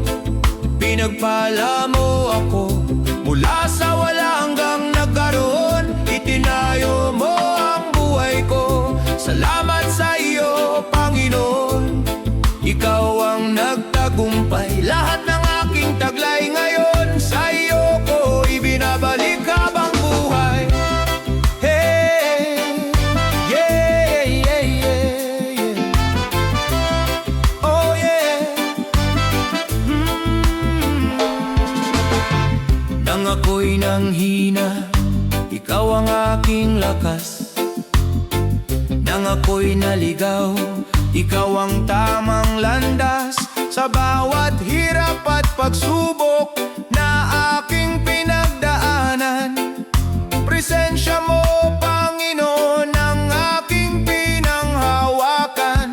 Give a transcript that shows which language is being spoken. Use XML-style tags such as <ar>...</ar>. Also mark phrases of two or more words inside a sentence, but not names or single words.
<tl>Pinagpala mo ako mula sa wala hanggang nagkaroon. Itinayo mo ang buhay ko. Salamat sa iyo, Panginoon. Ikaw ang nagtagumpay. Lahat ng aking taglay ngayon, sa iyo ko ibinabalik habang buhay.</tl> <en>Hey, yeah, yeah, yeah, yeah. Oh yeah.</en> <tl>Nang ako'y nanghina, ikaw ang aking lakas. Nang ako'y naligaw, ikaw ang tamang landas. Sa bawat hirap at pagsubok na aking pinagdaanan, presensya mo, Panginoon, ang aking pinanghawakan.</tl>